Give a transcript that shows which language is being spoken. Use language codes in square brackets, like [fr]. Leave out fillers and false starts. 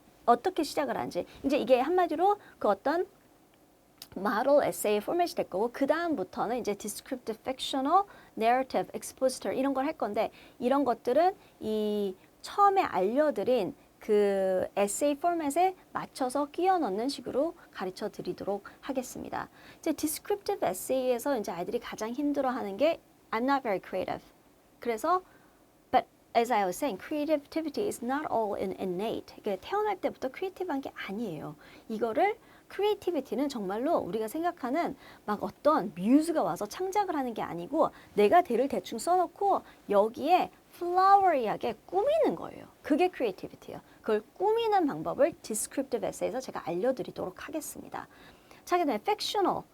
[ko] 어떻게 시작을 하는지 이제 이게 한마디로 그 어떤 model essay 포맷이 될 거고 그 다음부터는 이제 descriptive, fictional, narrative, expositor 이런 걸 할 건데 이런 것들은 이 처음에 알려드린 그 essay 포맷에 맞춰서 끼워 넣는 식으로 가르쳐 드리도록 하겠습니다. 이제 descriptive essay에서 이제 아이들이 가장 힘들어하는 게 [en] I'm not very creative. 그래서 but as I was saying, creativity is not all innate. [ko] 이게 태어날 때부터 크리에이티브한 게 아니에요. 이거를 크리에이티비티는 정말로 우리가 생각하는 막 어떤 뮤즈가 와서 창작을 하는 게 아니고 내가 대를 대충 써놓고 여기에 flowery하게 꾸미는 거예요. 그게 크리에이티비티예요. 그걸 꾸미는 방법을 descriptive essay에서 제가 알려드리도록 하겠습니다. 자, 그다음에 fictional.